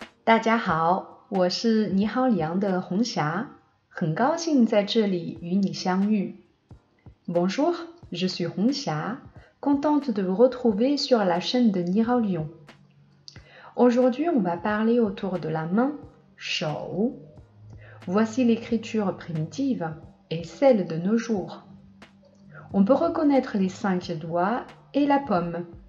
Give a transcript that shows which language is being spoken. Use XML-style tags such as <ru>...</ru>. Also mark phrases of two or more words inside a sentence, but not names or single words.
<zh>大家好，我是你好里昂的红霞，很高兴在这里与你相遇。</zh> <fr>Bonjour, je suis Hongxia, contente de vous retrouver sur la chaîne de Ni Hao Lion. Aujourd'hui, on va parler autour de la main, shou. Voici l'écriture primitive et celle de nos jours. On peut reconnaître les 5 doigts et la pomme.</fr>